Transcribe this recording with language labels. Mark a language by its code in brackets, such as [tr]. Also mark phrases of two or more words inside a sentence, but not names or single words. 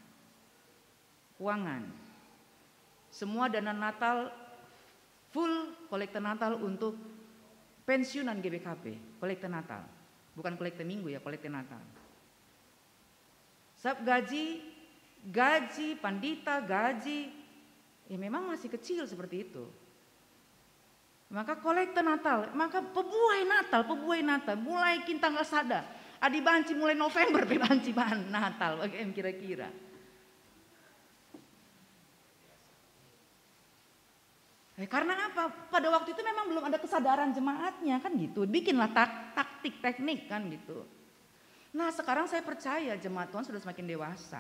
[id] Semua dana Natal full kolekte Natal untuk pensiunan GBKP, kolekte Natal. Bukan kolekte minggu ya, kolekte Natal. Sab gaji pandita, gaji ya memang masih kecil seperti itu. [btx] Maka kolekte Natal, maka pebuai Natal, mulai kintang sada. Adi banci mulai November banci bahan Natal, [id] bagaimana kira-kira. Karena apa? Pada waktu itu memang belum ada kesadaran jemaatnya kan gitu. Bikinlah taktik, teknik kan gitu. Nah sekarang saya percaya jemaat Tuhan sudah semakin dewasa.